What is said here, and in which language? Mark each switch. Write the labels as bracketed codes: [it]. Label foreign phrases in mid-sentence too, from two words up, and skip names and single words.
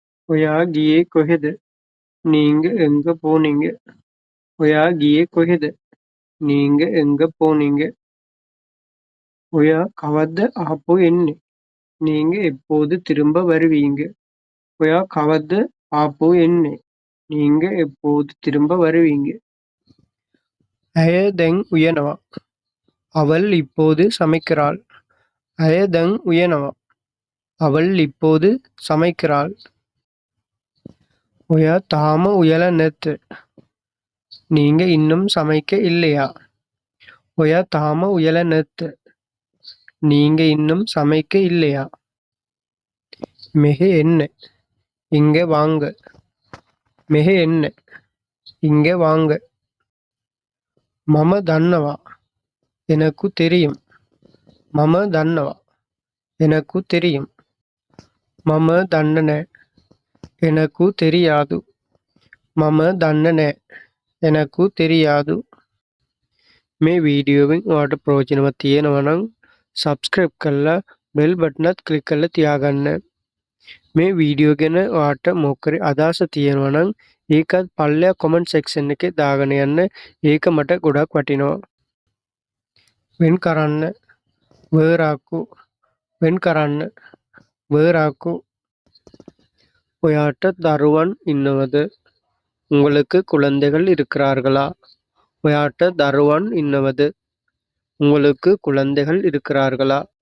[si] ඔයා ගියේ කොහෙද? [ta] நீங்க எங்க போனீங்க? [si] ඔයා ගියේ කොහෙද? [ta] நீங்க எங்க போனீங்க? [si] ඔයා කවද්ද ආපහු එන්නේ? [ta] நீங்க எப்போது திரும்ப வருவீங்க? [si] ඔයා කවද්ද ආපහු එන්නේ? [ta] நீங்க எப்போது திரும்ப வருவீங்க? [si] ඇය දැන් උයනවා. [ta] அவள் இப்போது சமைக்கிறாள். [si] ඇය දැන් උයනවා. [ta] அவள் இப்போது சமைக்கிறாள். [si] ඔයා තාම උයලා නැද්ද? [ta] நீங்க இன்னும் சமைக்க இல்லையா? [si] ඔයා තාම උයලා නැද්ද? [ta] நீங்க இன்னும் சமைக்க இல்லையா? [si] මෙහෙ එන්න. [ta] இங்க வாங்க. [si] මෙහෙ එන්න. [ta] இங்க வாங்க. [si] මම දන්නවා. [ta] எனக்கு தெரியும். [si] මම දන්නවා. [ta] எனக்கு தெரியும். [si] මම දන්න නෑ. [ta] எனக்கு தெரியாது. [si] මම දන්න නෑ. [ta] எனக்கு தெரியாது. [si] මේ වීඩියෝවෙන් ඔයාලට ප්‍රයෝජනවත් තියෙනවා නම් සබ්ස්ක්‍රයිබ් කරලා [en] bell buttonත් [si] ක්ලික් කරලා තියාගන්න. මේ වීඩියෝ ගැන ඔයාලට මොකක් හරි අදහස තියෙනවා නම් ඒකත් පල්ලෙහා [en] comment section [si] එකේ දාගෙන යන්න. ඒක මට ගොඩක් වටිනවා. වෙන් කරන්න. வேறாக்கு වෙන් කරන්න. வேறாக்கு ඔයාට දරුවන් ඉන්නවද? [ta] உங்களுக்கு குழந்தைகள் இருக்கிறார்களா? [si] ඔයාට දරුවන් ඉන්නවද? [ta] உங்களுக்கு குழந்தைகள் இருக்கிறார்களா?